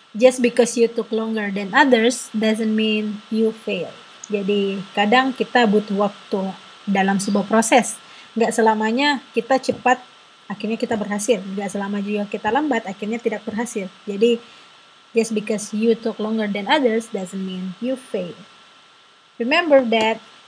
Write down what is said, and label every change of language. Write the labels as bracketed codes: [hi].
[en] Just because you took longer than others doesn't mean you fail. [id] Jadi kadang kita butuh waktu dalam sebuah proses. Nggak selamanya kita cepat, akhirnya kita berhasil. Nggak selama juga kita lambat, akhirnya tidak berhasil. [en] Jadi, just because you took longer than others doesn't mean you fail. Remember that.